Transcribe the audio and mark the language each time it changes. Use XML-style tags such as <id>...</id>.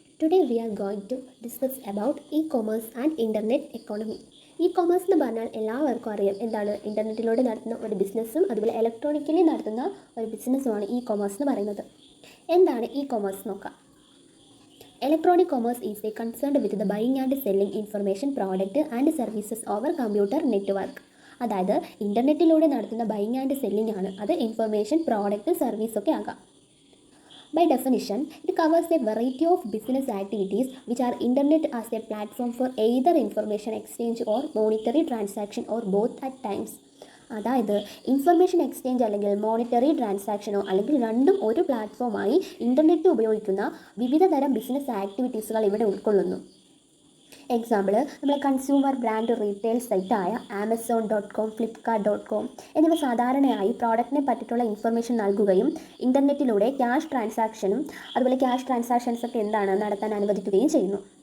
<en>Today we are going to discuss about e-commerce and internet economy.</en> <ml>E-commerce എന്ന് പറഞ്ഞാൽ എല്ലാവർക്കും അറിയാം എന്താണ് ഇൻ്റർനെറ്റിലൂടെ നടത്തുന്ന ഒരു ബിസിനസ്സും അതുപോലെ ഇലക്ട്രോണിക്കലി നടത്തുന്ന ഒരു ബിസിനസ്സുമാണ് ഇ-കൊമേഴ്സ് എന്ന് പറയുന്നത്. എന്താണ് ഇ-കൊമേഴ്സ് നോക്കാം.</ml> <en>Electronic commerce is a concerned with the buying and selling information product and services over computer network.</en> <ml>അതായത് ഇൻ്റർനെറ്റിലൂടെ നടത്തുന്ന ബൈയിങ് ആൻഡ് സെല്ലിംഗ് ആണ്. അത് ഇൻഫർമേഷൻ പ്രോഡക്റ്റ് സർവീസൊക്കെ ആകാം.</ml> <en>By definition, it covers a variety of business activities which are internet as a platform for either information exchange or monetary transaction or both at times.</en> <ml>അതായത് information exchange അല്ലെങ്കിൽ monetary ട്രാൻസാക്ഷനോ അല്ലെങ്കിൽ രണ്ടും ഒരു പ്ലാറ്റ്ഫോമായി internet ഉപയോഗിക്കുന്ന വിവിധ തരം business ആക്ടിവിറ്റീസുകൾ ഇവിടെ ഉൾക്കൊള്ളുന്നു. എക്സാമ്പിൾ നമ്മൾ consumer brand retail സൈറ്റായ Amazon.com, Flipkart.com എന്നിവ സാധാരണയായി പ്രോഡക്റ്റിനെ പറ്റിയിട്ടുള്ള ഇൻഫർമേഷൻ നൽകുകയും ഇൻ്റർനെറ്റിലൂടെ ക്യാഷ് ട്രാൻസാക്ഷനും അതുപോലെ ക്യാഷ് ട്രാൻസാക്ഷൻസൊക്കെ എന്താണ് നടത്താൻ അനുവദിക്കുകയും ചെയ്യുന്നു.</ml>